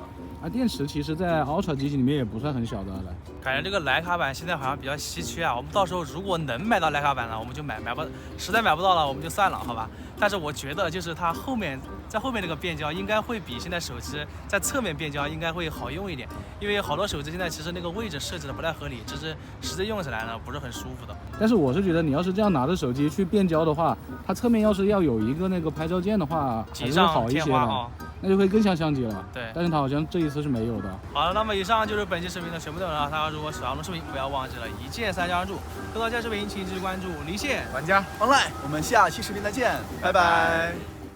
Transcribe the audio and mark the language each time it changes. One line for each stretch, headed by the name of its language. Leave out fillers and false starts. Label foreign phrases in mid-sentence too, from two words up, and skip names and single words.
Chinese: 電池其實在 Ultra 機型裡面也不算很小的了。感覺這個徠卡版現在好像比較稀缺啊，我們到時候如果能買到徠卡版了，我們就買，實在買不到了我們就算了，好吧？但是我覺得就是它在後面這個變焦應該會比現在手機在側面變焦應該會好用一點，因為好多手機現在其實那個位置設置的不太合理，就是實際用起來呢不是很舒服的。但是我是覺得你要是這樣拿着手機去變焦的話，它側面要是要有一個那個拍照鍵的話，還是會好一些的。那就會更像相機了。對，但是它好像這一次是沒有的。好了，那麼以上就是本期視頻的全部內容了。大家如果喜歡我們的視頻，不要忘記了一鍵3加關注。更多精彩視頻，請繼續關注離線玩家 online。我們下期視頻再見，拜拜。